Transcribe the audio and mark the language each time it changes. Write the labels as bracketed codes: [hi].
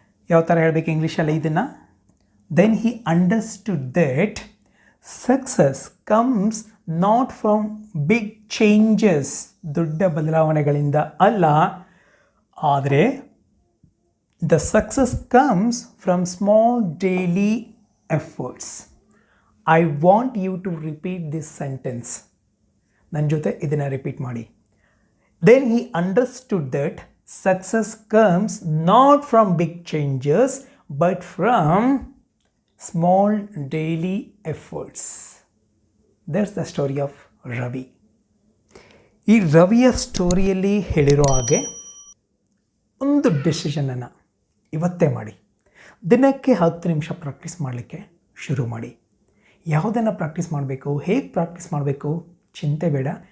[kn] ಯಾವ ಥರ ಹೇಳಬೇಕು ಇಂಗ್ಲೀಷಲ್ಲಿ ಇದನ್ನು? [en] then he understood that success comes not from big changes, [kn] ದೊಡ್ಡ ಬದಲಾವಣೆಗಳಿಂದ ಅಲ್ಲ, ಆದರೆ [en] The success comes from small daily efforts. I want you to repeat this sentence. [kn] ನನ್ನ ಜೊತೆ ಇದನ್ನು ರಿಪೀಟ್ ಮಾಡಿ. [en] Then he understood that success comes not from big changes but from small daily efforts. That's the story of Ravi. [kn] ಈ ರವಿಯ ಸ್ಟೋರಿಯಲ್ಲಿ ಹೇಳಿರೋ ಹಾಗೆ ಒಂದು ಡಿಸಿಷನನ್ನು ಇವತ್ತೇ ಮಾಡಿ. ದಿನಕ್ಕೆ 10 ನಿಮಿಷ ಪ್ರಾಕ್ಟೀಸ್ ಮಾಡಲಿಕ್ಕೆ ಶುರು ಮಾಡಿ. ಯಾವುದನ್ನು ಪ್ರಾಕ್ಟೀಸ್ ಮಾಡಬೇಕು, ಹೇಗೆ ಪ್ರಾಕ್ಟೀಸ್ ಮಾಡಬೇಕು ಚಿಂತೆ ಬೇಡ.